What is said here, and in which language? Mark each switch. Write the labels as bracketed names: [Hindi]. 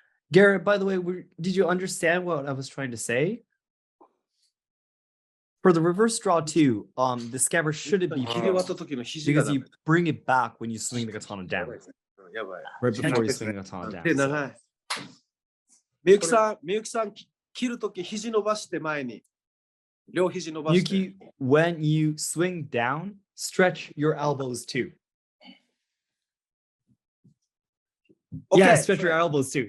[English] Garrett, by the way, did you understand what I was trying to say? For the reverse draw too, the scabbard shouldn't be because you bring it back when you swing the katana down. Right before you swing the katana down. [Japanese] みゆきさん、切るとき肘伸ばして前に。両肘伸ばして。 [English] Yuki, when you swing down, stretch your elbows too. Yeah, stretch your elbows too.